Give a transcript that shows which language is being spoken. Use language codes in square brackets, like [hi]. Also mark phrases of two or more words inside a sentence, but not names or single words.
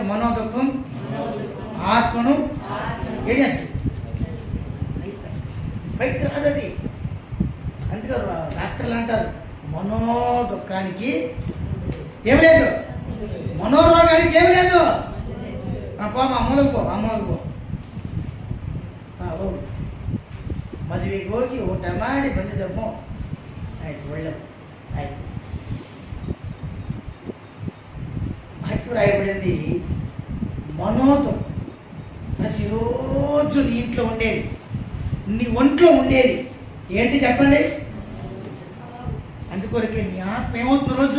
[te] మనోదుఃఖం ఆత్మను ఏం చేస్తుంది? బయట రాదు అది. అందుకే డాక్టర్లు అంటారు మనోదుఃఖానికి ఏమి లేదు, మనోరోగానికి ఏమి లేదు. పో అమ్మలకు పో [kn] ಮದುವೆಗೆ ಹೋಗಿ ಊಟ ಮಾಡಿ ಬಂದಿದ್ದಮ್ಮ ಆಯ್ತು. ಒಳ್ಳೆ ಆಯ್ತು. [te] వాక్యం రాయబడింది మనోతో ప్రతిరోజు నీ ఇంట్లో ఉండేది, నీ ఒంట్లో ఉండేది ఏంటి చెప్పండి? అందుకొరకే నీ ఆత్మ ఏమవుతున్న రోజు.